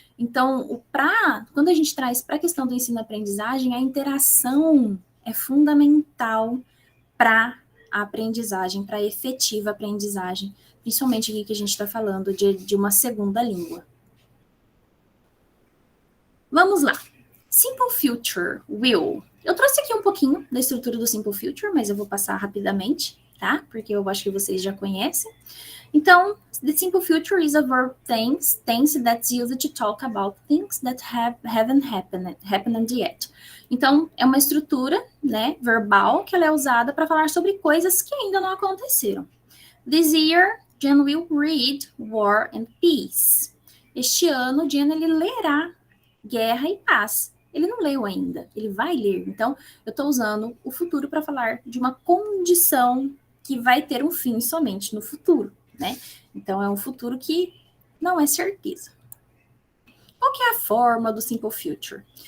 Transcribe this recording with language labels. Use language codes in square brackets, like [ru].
[pt] Então, quando a gente traz para a questão do ensino-aprendizagem, a interação é fundamental para a aprendizagem, para a efetiva aprendizagem, principalmente aqui que a gente está falando de uma segunda língua. Vamos lá. Simple Future, will. Eu trouxe aqui um pouquinho da estrutura do Simple Future, mas eu vou passar rapidamente, tá? Porque eu acho que vocês já conhecem. [en] Então, the Simple Future is a verb tense that's used to talk about things that haven't happened yet. [pt] Então, é uma estrutura, né, verbal que ela é usada para falar sobre coisas que ainda não aconteceram. [en] This year, Jen will read War and Peace. [pt] Este ano, Jen, ele lerá Guerra e Paz. Ele não leu ainda, ele vai ler. Então, eu estou usando o futuro para falar de uma condição que vai ter um fim somente no futuro, né? Então, é um futuro que não é certeza. Qual que é a forma do Simple Future?